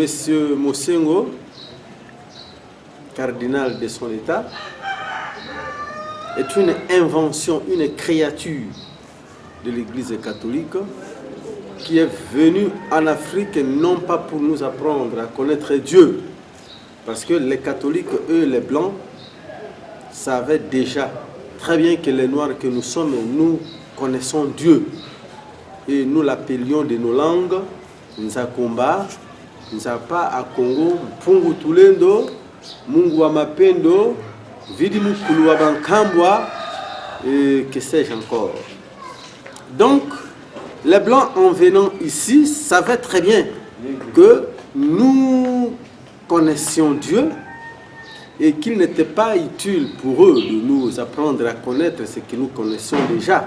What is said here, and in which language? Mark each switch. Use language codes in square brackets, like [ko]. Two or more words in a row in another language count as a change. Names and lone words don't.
[fr] Mosengo, cardinal de son état, est une invention, une créature de l'Église catholique qui est venue en Afrique non pas pour nous apprendre à connaître Dieu, parce que les catholiques, eux, les blancs, savaient déjà très bien que les noirs que nous sommes, nous connaissons Dieu. Et nous l'appelions de nos langues Nzakomba, Nzapa à Congo, Mpungu Tulendo, Mungu wa Mapendo, Vidi Mukulu wa Bankambwa, et que sais-je encore. Donc, les Blancs, en venant ici, savaient très bien que nous connaissions Dieu et qu'il n'était pas utile pour eux de nous apprendre à connaître ce que nous connaissions déjà.